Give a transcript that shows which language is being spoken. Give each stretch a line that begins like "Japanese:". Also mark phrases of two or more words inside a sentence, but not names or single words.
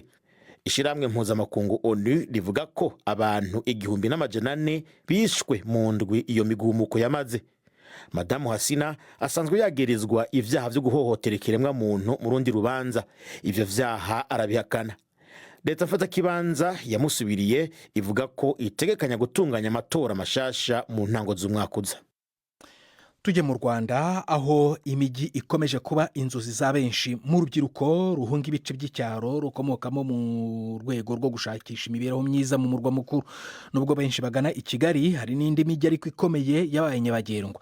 Rundi: Ishiramwe mpuzamakungu ONU rivuga ko abantu 1400 bishwe mu ndwi iyo migumuko yamaze. Madamu Hasina asanzwe yagirizwa ivyaha vyo guhohotera ikiremwa muntu mu rundi rubanza. Ivyo vyaha arabihakana. Leta fata kibanza yamusubiriye ivuga ko itegekanya gutunganya amatora mashasha mu ntango z'umwaka uza.
Kinyarwanda: Tujye mu Rwanda aho imijyi ikomeje kuba inzozi za benshi mu rubyiruko ruhunga ibice by'icyaro rukomokamo mu rwego rwo gushakisha imibereho myiza mu murwa mukuru. Nubwo benshi bagana i Kigali, hari n'indi mijyi ariko ikomeye yabaye nyabagendwa.